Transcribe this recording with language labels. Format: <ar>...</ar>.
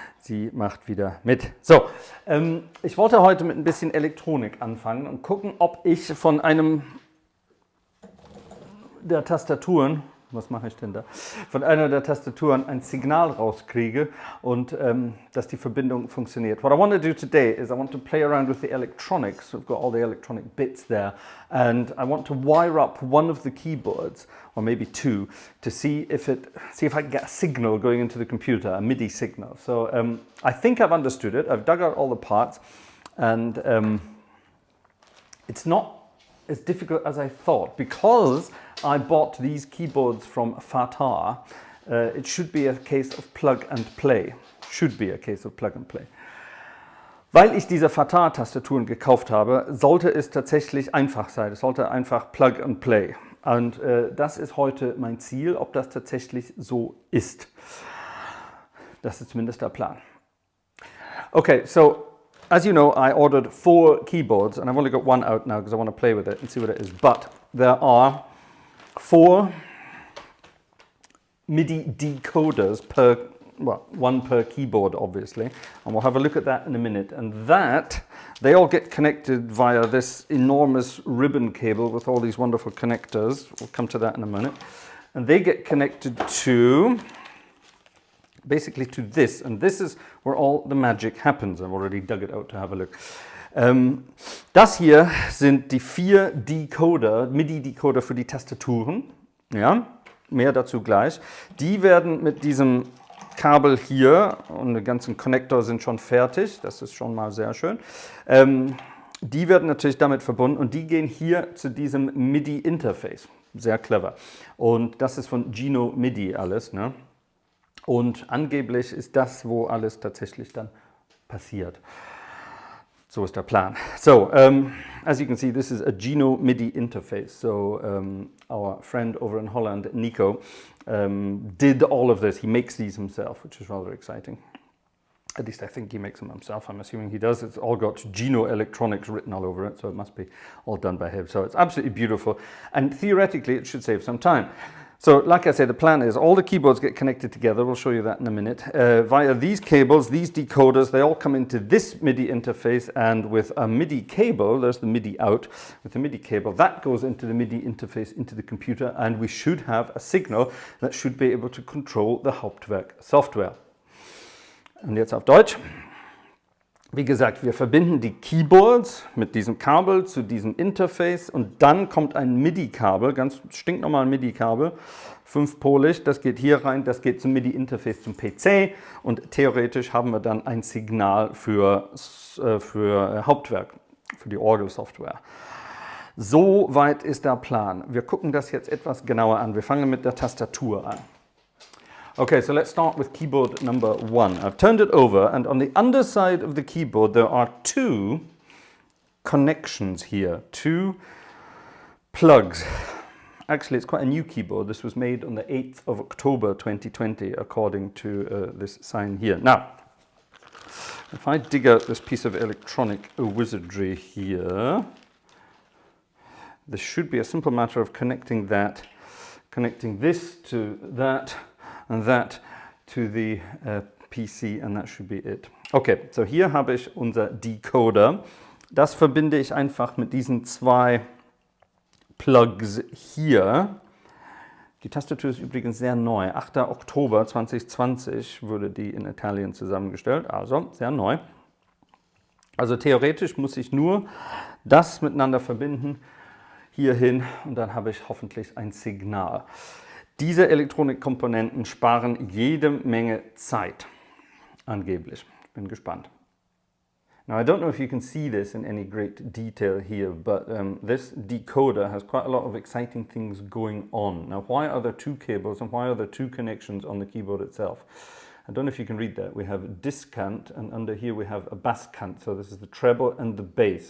<de>Sie macht wieder mit. So, ich wollte heute mit ein bisschen Elektronik anfangen und gucken, ob ich von einem der Tastaturen, was mache ich denn da? Von einer der Tastaturen ein Signal rauskriege und dass die Verbindung funktioniert.</de> <en>What I want to do today is I want to play around with the electronics. We've got all the electronic bits there and I want to wire up one of the keyboards, or maybe two, to see if I can get a signal going into the computer, a MIDI signal. So I think I've understood it. I've dug out all the parts and it's not as difficult as I thought because I bought these keyboards from Fraser. It should be a case of plug and play. Should be a case of plug and play.</en> <de>Weil ich diese Fraser-Tastaturen gekauft habe, sollte es tatsächlich einfach sein. Es sollte einfach plug and play. Und das ist heute mein Ziel, ob das tatsächlich so ist. Das ist zumindest der Plan.</de> <en>Okay, so as you know, I ordered 4 keyboards and I've only got one out now because I want to play with it and see what it is. But there are 4 MIDI decoders one per keyboard obviously, and we'll have a look at that in a minute. And that, they all get connected via this enormous ribbon cable with all these wonderful connectors. We'll come to that in a minute. And they get connected to, basically to this, and this is where all the magic happens. I've already dug it out to have a look.</en> <de>Das hier sind die 4 Decoder, MIDI-Decoder für die Tastaturen. Ja, mehr dazu gleich. Die werden mit diesem Kabel hier, und die ganzen Konnektor sind schon fertig, das ist schon mal sehr schön. Die werden natürlich damit verbunden und die gehen hier zu diesem MIDI-Interface. Sehr clever. Und das ist von Gino MIDI alles, ne? Und angeblich ist das, wo alles tatsächlich dann passiert. So ist der Plan.</de> <en>So, as you can see, this is a Gino MIDI interface. So our friend over in Holland, Nico, did all of this. He makes these himself, which is rather exciting. At least I think he makes them himself. I'm assuming he does. It's all got Gino Electronics written all over it, so it must be all done by him. So it's absolutely beautiful. And theoretically, it should save some time. So, like I said, the plan is all the keyboards get connected together. We'll show you that in a minute. Via these cables, these decoders, they all come into this MIDI interface, and with a MIDI cable, there's the MIDI out, with the MIDI cable, that goes into the MIDI interface, into the computer, and we should have a signal that should be able to control the Hauptwerk software.</en> <de>Und jetzt auf Deutsch. Wie gesagt, wir verbinden die Keyboards mit diesem Kabel zu diesem Interface und dann kommt ein MIDI-Kabel, ganz stinknormal MIDI-Kabel, 5-polig, das geht hier rein, das geht zum MIDI-Interface zum PC und theoretisch haben wir dann ein Signal für Hauptwerk, für die Orgelsoftware. So weit ist der Plan. Wir gucken das jetzt etwas genauer an. Wir fangen mit der Tastatur an.</de> <en>Okay, so let's start with keyboard number 1. I've turned it over and on the underside of the keyboard there are 2 connections here, 2 plugs. Actually, it's quite a new keyboard. This was made on the 8th of October 2020 according to this sign here. Now, if I dig out this piece of electronic wizardry here, this should be a simple matter of connecting this to that, and that to the PC, and that should be it.</en> <de>Okay, so hier habe ich unser Decoder. Das verbinde ich einfach mit diesen 2 Plugs hier. Die Tastatur ist übrigens sehr neu. 8. Oktober 2020 wurde die in Italien zusammengestellt, also sehr neu. Also theoretisch muss ich nur das miteinander verbinden, hierhin, und dann habe ich hoffentlich ein Signal. Diese Elektronikkomponenten sparen jede Menge Zeit, angeblich. Ich bin gespannt.</de> <en>Now, I don't know if you can see this in any great detail here, but this decoder has quite a lot of exciting things going on. Now, why are there 2 cables and why are there 2 connections on the keyboard itself? I don't know if you can read that. We have discant, and under here we have a basscant. So this is the treble and the bass.</en>